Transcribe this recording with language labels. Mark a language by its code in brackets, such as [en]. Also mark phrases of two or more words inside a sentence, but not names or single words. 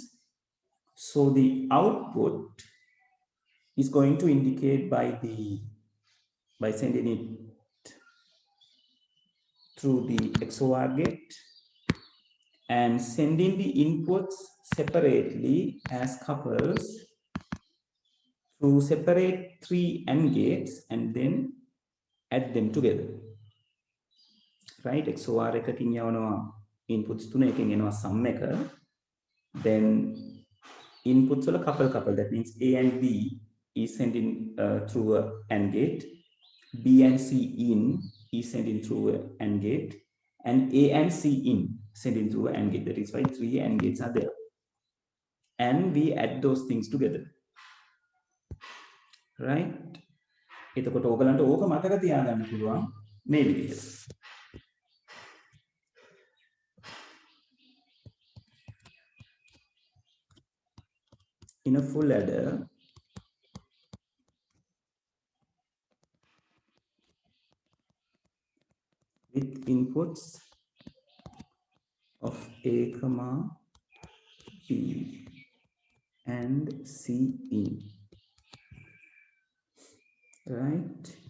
[en] So the output is going to indicate by sending it through the XOR gate and sending the inputs separately as couples through separate 3 AND gates and then add them together. [si] Right? XOR එකකින් යවනවා inputs 3 එකකින් එනවා sum එක. [en] Then inputs වල couple that means A and B is sending through a AND gate, B and C in is sending through an AND gate, and A and C in sending through an AND gate. That is why 3 AND gates are there. And we add those things together. Right? [si] එතකොට ඕගලන්ට ඕක මතක තියාගන්න පුළුවන් මේ විදිහට. [en] In a full adder, with inputs of A, B and C in, right?